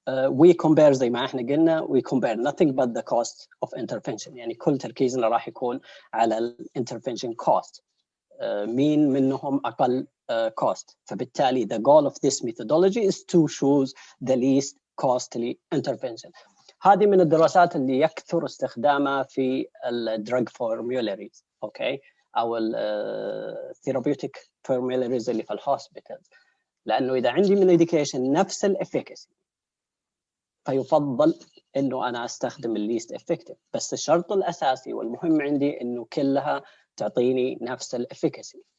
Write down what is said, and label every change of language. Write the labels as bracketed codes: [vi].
[en] we compare زي ما احنا قلنا we compare nothing but the cost of intervention، [ar] يعني كل تركيزنا راح يكون على الانترفنشن cost، مين منهم أقل cost. [en] فبالتالي the goal of this methodology is to choose the least costly intervention. [ar] هذه من الدراسات اللي يكثر استخدامها في الدراج formularies، اوكي، او الثيرابيوتيك formularies اللي في الهوسبيتالز، لانه اذا عندي من ميديكيشن نفس الافيكاسي فيفضل انه انا استخدم الليست افكتيف، بس الشرط الاساسي والمهم عندي انه كلها تعطيني نفس الافيكاسي.